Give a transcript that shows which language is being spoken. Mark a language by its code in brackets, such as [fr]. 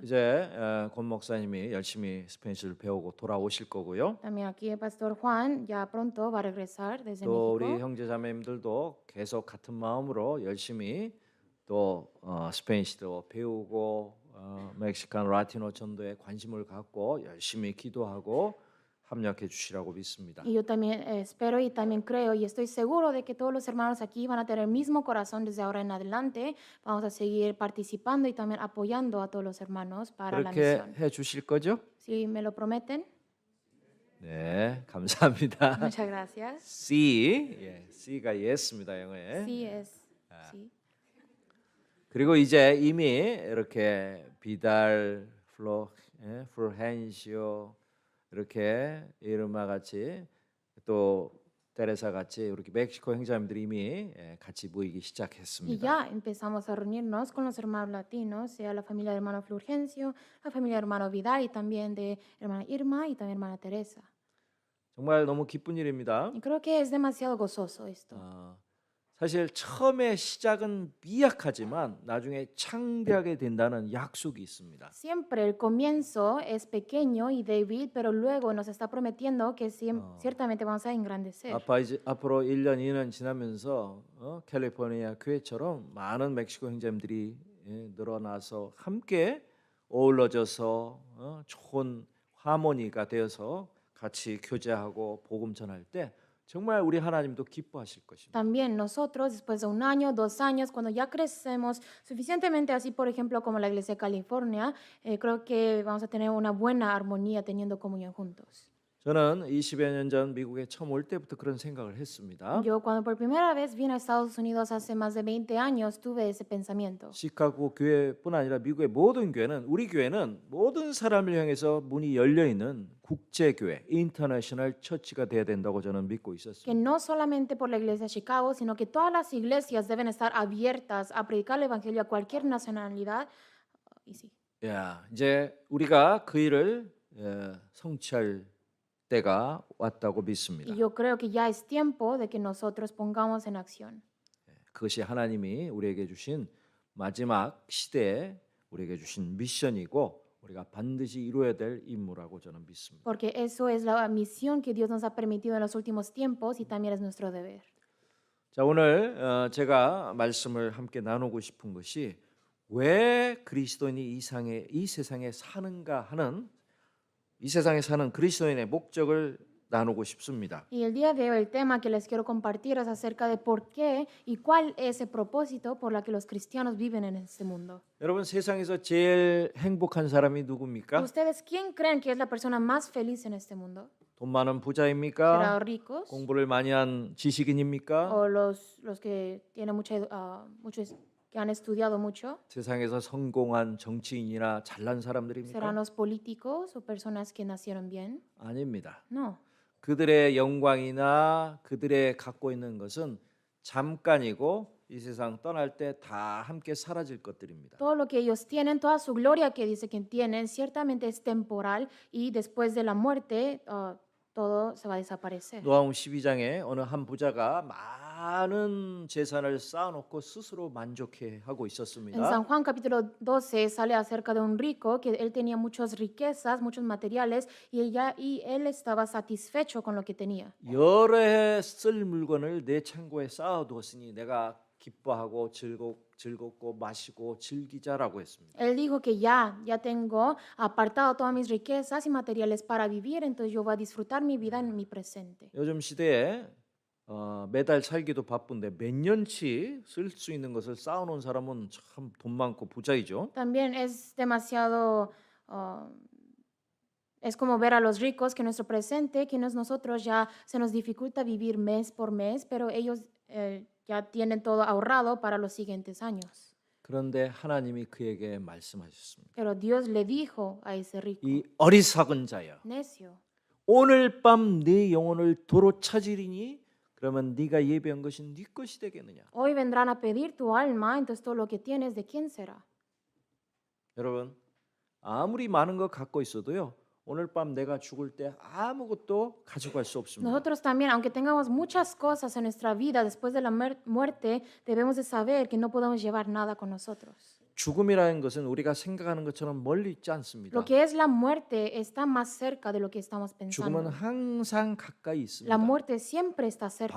[ko] 이제 권 목사님이 열심히 스페인시를 배우고 돌아오실 거고요. [es] También aquí el pastor Juan ya pronto va a regresar desde [ko] 또 우리 [es] México. [ko] 형제자매님들도 계속 같은 마음으로 열심히 또 스페인시도 배우고 멕시칸 라티노 전도에 관심을 갖고 열심히 기도하고 합력해 주시라고 믿습니다. [es] Y yo también espero y también creo y estoy seguro de que todos los hermanos aquí van a tener el mismo corazón desde ahora en adelante. Vamos a seguir participando y también apoyando a todos los hermanos para la [ko] 그렇게 [es] misión. [ko] 해 주실 거죠? [es] Si me lo prometen, [ko] 네, 감사합니다. [es] muchas gracias. [ko] C, 예, C가 yes입니다, 영어에. [es] Sí es. Sí. [ko] 그리고 이제 이미 이렇게 비달, 플로렌시오 이렇게 이르마 같이 또 테레사 같이 이렇게 멕시코 형제님들이 이미 같이 모이기 [es] Y [ko] 시작했습니다. [es] ya empezamos a reunirnos con los hermanos latinos, sea la familia de hermano Fulgencio, la familia de hermano Vidal y también de hermana Irma y también hermana Teresa. [ko] 정말 너무 기쁜 일입니다. [es] Y creo que es demasiado gozoso esto. [ko] 사실 처음에 시작은 미약하지만 나중에 창대하게 된다는 약속이 있습니다. [es] Siempre el comienzo es pequeño y débil, pero luego nos está prometiendo que ciertamente vamos a engrandecer. [ko] 앞으로 1년, 2년 지나면서 캘리포니아 교회처럼 많은 멕시코 형제님들이 늘어나서 함께 어우러져서 좋은 하모니가 되어서 같이 교제하고 복음 전할 때 정말 우리 하나님도 기뻐하실 것입니다. [es] También nosotros, después de un año, 2 años, cuando ya crecemos suficientemente así, por ejemplo, como la Iglesia de California, creo que vamos a tener una buena armonía teniendo comunión juntos. [ko] 저는 20여 년 전 미국에 처음 올 때부터 그런 생각을 했습니다. [es] Yo cuando por primera vez vine a Estados Unidos hace más de 20 años tuve ese pensamiento. [ko] 시카고 교회뿐 아니라 미국의 모든 교회는 우리 교회는 모든 사람을 향해서 문이 열려 있는 국제 교회, 인터내셔널 처치가 돼야 된다고 저는 믿고 [es] Que [ko] 있었습니다. [es] no solamente por la Iglesia de Chicago, sino que todas las iglesias deben estar abiertas a predicar el Evangelio a cualquier nacionalidad. Y sí. [ko] 야, 이제 우리가 그 일을 성취할 때가 왔다고 믿습니다. [es] Y yo creo que ya es tiempo de que nosotros pongamos en acción. [ko] 그것이 하나님이 우리에게 주신 마지막 시대에 우리에게 주신 미션이고 우리가 반드시 이루어야 될 임무라고 저는 믿습니다. [es] Porque eso es la misión que Dios nos ha permitido en los últimos tiempos y también es nuestro deber. [ko] 자, 오늘 제가 말씀을 함께 나누고 싶은 것이 왜 그리스도인이 이 세상에 사는가 하는 이 세상에 사는 그리스도인의 목적을 나누고 싶습니다. [es] Y el día de hoy el tema que les quiero compartir es acerca de por qué y cuál es el propósito por la que los cristianos viven en este mundo. [ko] 여러분 세상에서 제일 행복한 사람이 누굽니까? [es] ¿Ustedes quién creen que es la persona más feliz en este mundo? [ko] 돈 많은 [es] ¿Será [ko] 부자입니까? [es] ricos [ko] 공부를 많이 한 지식인입니까? [es] o los que tienen muchos que han estudiado mucho? [ko] 세상에서 성공한 정치인이나 잘난 [es] ¿Serán [ko] 사람들입니까? [es] los políticos o personas que nacieron bien? [ko] 아닙니다. [es] No. [ko] 그들의 영광이나 그들의 갖고 있는 것은 잠깐이고 이 세상 떠날 때 다 함께 사라질 것들입니다. [es] Todo lo que ellos tienen, toda su gloria que dice que tienen, ciertamente es temporal y después de la muerte todo se va a desaparecer. [ko] 노아음 12장에 어느 한 부자가 많은 재산을 쌓아놓고 스스로 만족해하고 [es] En [ko] 있었습니다. [es] San Juan capítulo 12 sale acerca de un rico que él tenía muchas riquezas, muchos materiales y él estaba satisfecho con lo que tenía. [ko] 여러 해 쓸 물건을 내 창고에 쌓아두었으니 내가 기뻐하고 즐겁고 마시고 즐기자라고 했습니다. [es] Él dijo que ya tengo apartado todas mis riquezas y materiales para vivir, entonces yo voy a disfrutar mi vida en mi presente. [ko] 요즘 시대에 매달 살기도 바쁜데 몇 년치 쓸 수 있는 것을 쌓아놓은 사람은 참 돈 많고 부자이죠. [es] También es demasiado, es como ver a los ricos que en nuestro presente, que nosotros ya se nos dificulta vivir mes por mes, pero ellos ya tienen todo ahorrado para los siguientes años. [ko] 그런데 하나님이 그에게 말씀하셨습니다. [es] Pero Dios le dijo a ese rico, [ko] 이 어리석은 자야, [es] necio, [ko] 오늘 밤 네 영혼을 도로 찾으리니 그러면 네가 예배한 것이 네 것이 되겠느냐? [es] hoy vendrán a pedir tu alma, entonces todo lo que tienes, ¿de quién será? [ko] 여러분 아무리 많은 거 갖고 있어도요. 오늘 밤 내가 죽을 때 아무것도 가져갈 수 없습니다. [es] Nosotros también, aunque tengamos muchas cosas en nuestra vida después de la muerte, debemos de saber que no podemos llevar nada con nosotros. [ko] 죽음이라는 것은 우리가 생각하는 것처럼 멀리 있지 않습니다. [es] Lo que es la muerte está más cerca de lo que estamos [ko] 죽음은 [es] pensando. [ko] 항상 가까이 있습니다. [es] La muerte siempre está cerca.